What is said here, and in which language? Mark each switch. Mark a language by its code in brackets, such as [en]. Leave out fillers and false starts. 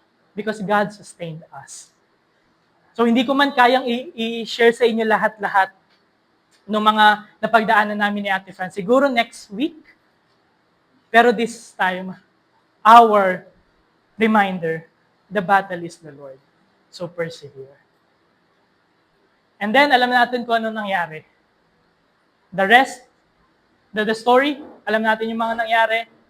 [en] Because God sustained us. [tl] So, hindi ko man kayang i-share sa inyo lahat-lahat ng mga napagdaanan namin ni Ate Franz. Siguro next week. [en] Pero this time, our reminder, the battle is the Lord. So, persevere. And then, [tl] alam natin kung ano nangyari. [en] The rest, the story, [tl] alam natin yung mga nangyari.